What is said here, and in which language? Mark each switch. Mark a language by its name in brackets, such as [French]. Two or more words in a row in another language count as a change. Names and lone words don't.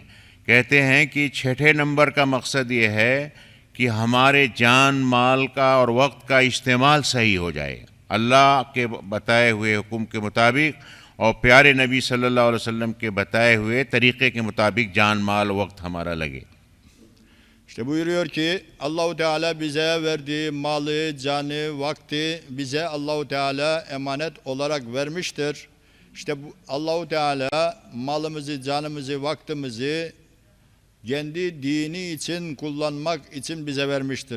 [Hindi] कहते हैं कि छठे नंबर का मकसद ये है कि हमारे जान माल का और वक्त का इस्तेमाल सही हो जाए, अल्लाह के बताए हुए हुक्म के मुताबिक और प्यारे नबी [Arabic] صلى الله عليه وسلم [Hindi] के बताए हुए तरीक़े के मुताबिक जान माल वक्त हमारा लगे. [Turkish] İşte buyuruyor ki Allahu Teala bize verdiği malı, canı, vakti bize Allahu Teala emanet olarak vermiştir. İşte bu Allahu Teala malımızı, canımızı, vaktimizi kendi dini için kullanmak için bize vermiştir.